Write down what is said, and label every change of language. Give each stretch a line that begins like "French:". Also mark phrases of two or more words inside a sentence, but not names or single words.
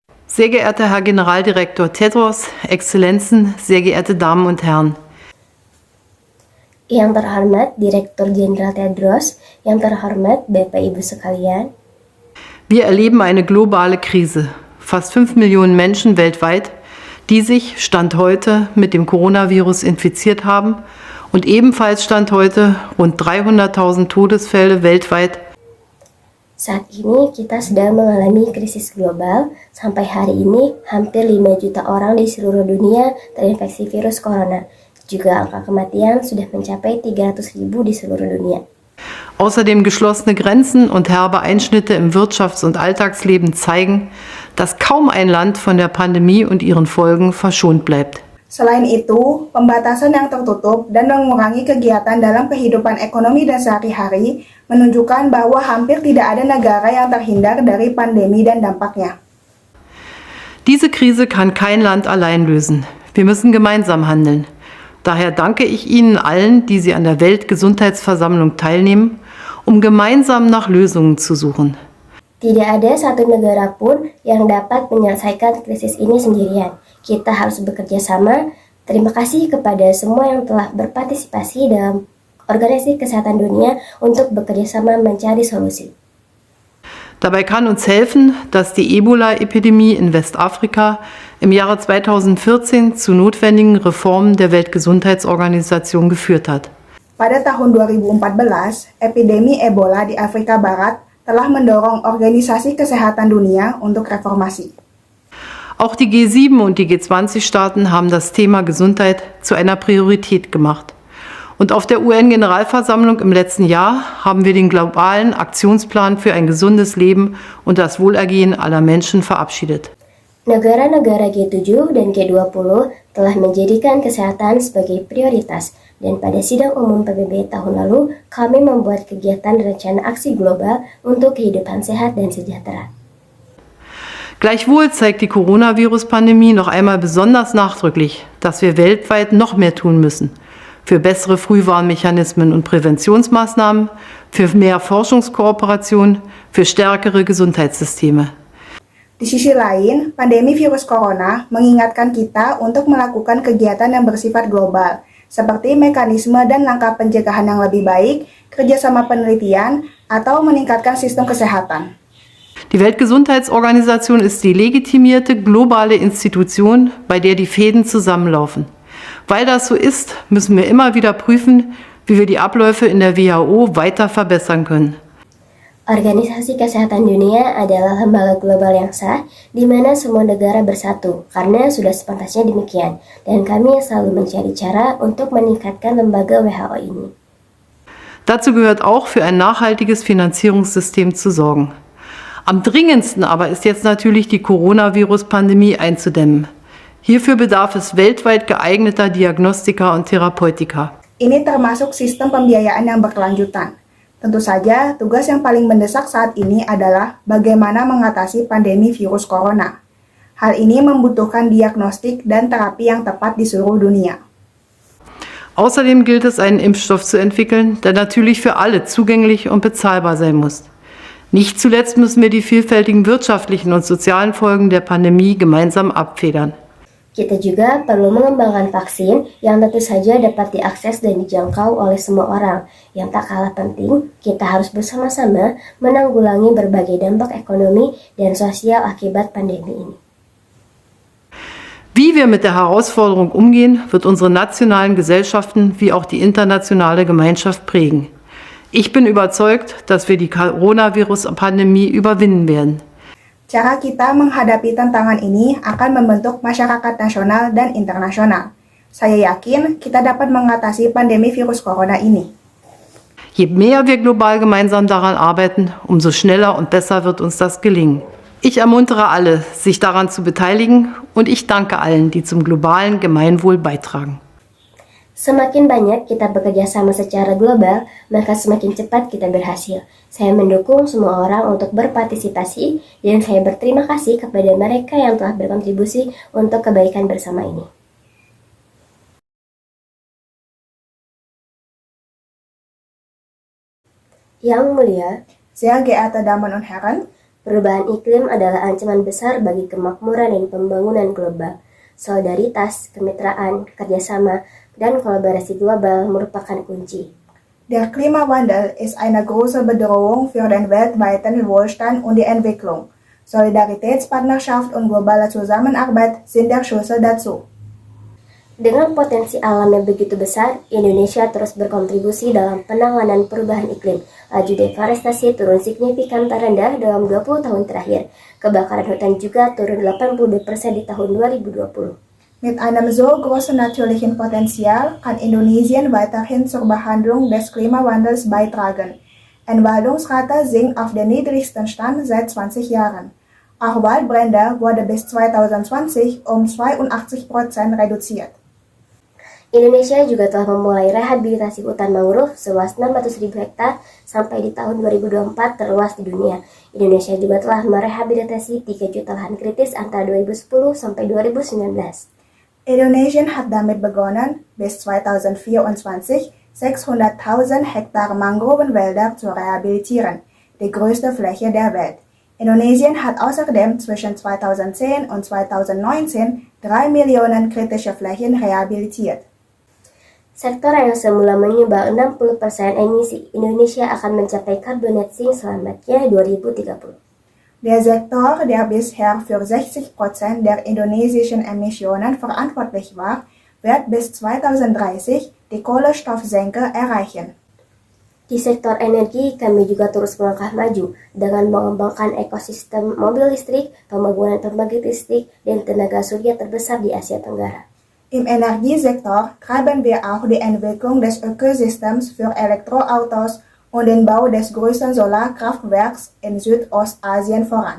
German: Sehr geehrter Herr Generaldirektor Tedros, Exzellenzen, sehr geehrte Damen und Herren.
Indonesian: Yang terhormat Direktur Jenderal Tedros, yang terhormat Bapak Ibu sekalian.
German: Wir erleben eine globale Krise. Fast 5 Millionen Menschen weltweit, die sich Stand heute mit dem Coronavirus infiziert haben und ebenfalls Stand heute rund 300.000 Todesfälle weltweit.
Indonesian: Saat ini kita sedang mengalami krisis global. Sampai hari ini hampir 5 juta orang di seluruh dunia terinfeksi virus corona. Juga angka kematian sudah mencapai 300.000 di seluruh dunia.
German: Außerdem geschlossene Grenzen und herbe Einschnitte im Wirtschafts- und Alltagsleben zeigen, dass kaum ein Land von der Pandemie und ihren Folgen verschont bleibt.
Indonesian: Selain itu, pembatasan yang tertutup dan mengurangi kegiatan dalam kehidupan ekonomi dan sehari-hari menunjukkan bahwa hampir tidak ada negara yang terhindar dari pandemi dan dampaknya.
German: Diese Krise kann kein Land allein lösen. Wir müssen gemeinsam handeln. Daher danke ich Ihnen allen, die Sie an der Weltgesundheitsversammlung teilnehmen, um gemeinsam nach Lösungen zu suchen.
Indonesian: Tidak ada satu negara pun yang dapat menyelesaikan krisis ini sendirian. Kita harus bekerja sama. Terima kasih kepada semua yang telah berpartisipasi dalam Organisasi Kesehatan Dunia untuk bekerja sama mencari solusi.
German: Dabei kann uns helfen, dass die Ebola-Epidemie in Westafrika im Jahre 2014 zu notwendigen Reformen der Weltgesundheitsorganisation geführt hat.
Indonesian: Pada tahun 2014, epidemi Ebola di Afrika Barat telah mendorong Organisasi Kesehatan Dunia untuk reformasi.
German: Auch die G7 und die G20-Staaten haben das Thema Gesundheit zu einer Priorität gemacht. Und auf der UN-Generalversammlung im letzten Jahr haben wir den globalen Aktionsplan für ein gesundes Leben und das Wohlergehen aller Menschen verabschiedet.
Indonesian: Negara-negara G7 dan G20 telah menjadikan kesehatan sebagai prioritas, dan pada sidang umum PBB tahun lalu, kami membuat kegiatan rencana aksi global untuk kehidupan sehat dan sejahtera.
German: Gleichwohl zeigt die Coronavirus-Pandemie noch einmal besonders nachdrücklich, dass wir weltweit noch mehr tun müssen. Für bessere Frühwarnmechanismen und Präventionsmaßnahmen, für mehr Forschungskooperation, für stärkere Gesundheitssysteme.
Indonesian: Di sisi lain, pandemi virus corona mengingatkan kita untuk melakukan kegiatan yang bersifat global, seperti mekanisme dan langkah pencegahan yang lebih baik, kerjasama penelitian, atau meningkatkan sistem kesehatan.
German: Die Weltgesundheitsorganisation ist die legitimierte globale Institution, bei der die Fäden zusammenlaufen. Weil das so ist, müssen wir immer wieder prüfen, wie wir die Abläufe in der WHO weiter verbessern können.
Indonesian: Organisasi Kesehatan Dunia adalah lembaga global yang sah, di mana semua negara bersatu, karena sudah sepantasnya demikian, dan kami selalu mencari cara untuk meningkatkan lembaga WHO ini.
German: Dazu gehört auch, für ein nachhaltiges Finanzierungssystem zu sorgen. Am dringendsten aber ist jetzt natürlich die Coronavirus-Pandemie einzudämmen. Hierfür bedarf es weltweit geeigneter Diagnostika und Therapeutika.
Indonesian: Ini termasuk sistem pembiayaan yang berkelanjutan. Tentu saja, tugas yang paling mendesak saat ini adalah bagaimana mengatasi pandemi virus corona. Hal ini membutuhkan diagnostik dan terapi yang tepat di seluruh dunia.
German: Außerdem gilt es, einen Impfstoff zu entwickeln, der natürlich für alle zugänglich und bezahlbar sein muss. Nicht zuletzt müssen wir die vielfältigen wirtschaftlichen und sozialen Folgen der Pandemie gemeinsam abfedern.
Indonesian: Kita juga perlu mengembangkan vaksin yang tentu saja dapat diakses dan dijangkau oleh semua orang. Yang tak kalah penting, kita harus bersama-sama menanggulangi berbagai dampak ekonomi dan sosial akibat pandemi ini.
German: Wie wir mit der Herausforderung umgehen, wird unsere nationalen Gesellschaften wie auch die internationale Gemeinschaft prägen. Ich bin überzeugt, dass wir die Coronavirus-Pandemie überwinden werden.
Indonesian: Cara kita menghadapi tantangan ini akan membentuk masyarakat nasional dan internasional. Saya yakin kita dapat mengatasi pandemi virus corona ini.
German: Je mehr wir global gemeinsam daran arbeiten, umso schneller und besser wird uns das gelingen. Ich ermuntere alle, sich daran zu beteiligen, und ich danke allen, die zum globalen Gemeinwohl beitragen.
Indonesian: Semakin banyak kita bekerja sama secara global, maka semakin cepat kita berhasil. Saya mendukung semua orang untuk berpartisipasi, dan saya berterima kasih kepada mereka yang telah berkontribusi untuk kebaikan bersama ini. Yang mulia,
German: Sehr geehrte Damen und Herren,
Indonesian: Perubahan iklim adalah ancaman besar bagi kemakmuran dan pembangunan global. Solidaritas, kemitraan, kerjasama, dan kolaborasi global merupakan kunci.
German: Der Klimawandel ist eine große Bedrohung für den weltweiten Wohlstand und die Entwicklung. Solidaritätspartnerschaft und globale Zusammenarbeit sind der Schlüssel dazu.
Indonesian: Dengan potensi alam yang begitu besar, Indonesia terus berkontribusi dalam penanganan perubahan iklim. Laju deforestasi turun signifikan terendah dalam 20 tahun terakhir. Kebakaran hutan juga turun 82% di tahun 2020.
German: Mit einem so großen natürlichen Potenzial kann Indonesien weiterhin zur Behandlung des Klimawandels beitragen. Entwaldungsrate sinkt auf den niedrigsten Stand seit 20 Jahren. Auch Waldbrände wurde bis 2020 um 82% reduziert.
Indonesian: Indonesia juga telah memulai rehabilitasi hutan mangrove seluas 600.000 hektar sampai di tahun 2024 terluas di dunia. Indonesia juga telah merehabilitasi 3 juta lahan kritis antara 2010 sampai 2019.
German: Indonesien hat damit begonnen, bis 2024 600.000 Hektar Mangrovenwälder zu rehabilitieren, die größte Fläche der Welt. Indonesien hat außerdem zwischen 2010 und 2019 3 Millionen kritische Flächen rehabilitiert.
Indonesian: Sektor yang semula menyumbang 60% emisi Indonesia akan mencapai
English: carbon net sink
Indonesian: selamatnya 2030.
German: Der Sektor, der bisher für 60% der indonesischen Emissionen verantwortlich war, wird bis 2030 die Kohlenstoffsenke erreichen.
Indonesian: Di sektor energi, kami juga terus melangkah maju dengan mengembangkan ekosistem mobil listrik, pembangunan pembangkit listrik, dan tenaga surya terbesar di Asia Tenggara.
German: Im Energiesektor treiben wir auch die Entwicklung des Ökosystems für Elektroautos und den Bau des größten Solarkraftwerks in Südostasien voran.